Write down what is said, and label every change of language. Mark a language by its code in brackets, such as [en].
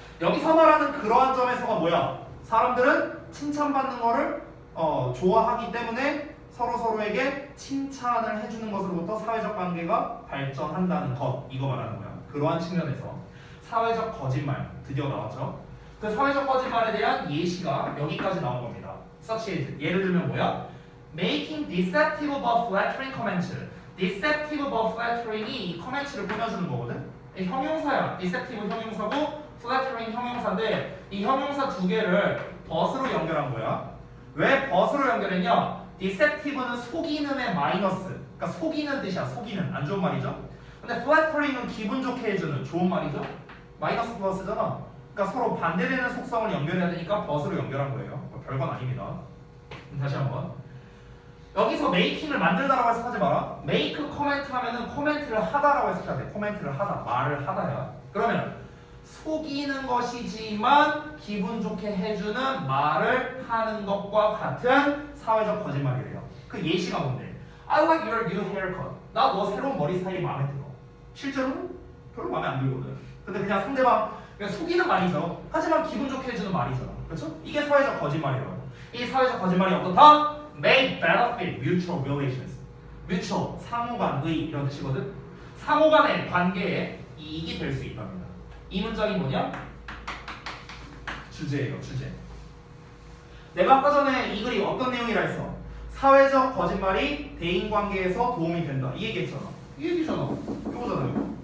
[ko] 여기서 말하는 그러한 점에서가 뭐야? 사람들은 칭찬받는 거를 좋아하기 때문에 서로에게 칭찬을 해주는 것으로부터 사회적 관계가 발전한다는 것, 이거 말하는 거야. 그러한 측면에서. 사회적 거짓말, 드디어 나왔죠? 그 사회적 거짓말에 대한 예시가 여기까지 나온 겁니다. such as, 예를 들면 뭐야? [en] Making deceptive but flattering comments. deceptive but flattering [ko] 이 이 커멘트를 꾸며주는 거거든? 형용사야. deceptive 형용사고 flattering 형용사인데 이 형용사 두 개를 but으로 연결한 거야. 왜 but으로 연결했냐? deceptive는 속이는의 마이너스, 그러니까 속이는 뜻이야. 속이는, 안 좋은 말이죠? 근데 flattering은 기분 좋게 해주는, 좋은 말이죠? 마이너스 플러스잖아. 그러니까 서로 반대되는 속성을 연결해야 되니까 but으로 연결한 거예요. 별건 아닙니다. 다시 한번. 여기서 메이킹을 만들다라고 해서 하지 마라. 메이크 코멘트 하면은 코멘트를 하다라고 해서 해야 돼. 코멘트를 하다, 말을 하다야. 그러면 속이는 것이지만 기분 좋게 해주는 말을 하는 것과 같은 사회적 거짓말이래요. 그 예시가 뭔데? [en] I like your new haircut. [ko] 나 너 새로운 머리 스타일이 마음에 들어. 실제로는 별로 마음에 안 들거든. 근데 그냥 상대방 그냥 속이는 말이죠. 하지만 기분 좋게 해주는 말이잖아. 그렇죠? 이게 사회적 거짓말이라고. 이 사회적 거짓말이 어떻다? [en] May benefit mutual relations. [ko] mutual, 상호간의 이런 뜻이거든. 상호간의 관계에 이익이 될 수 있답니다. 이 문장이 뭐냐? 주제예요, 주제. 내가 아까 전에 이 글이 어떤 내용이라 했어? 사회적 거짓말이 대인관계에서 도움이 된다. 이 얘기했잖아. 이 얘기잖아. 이거잖아요.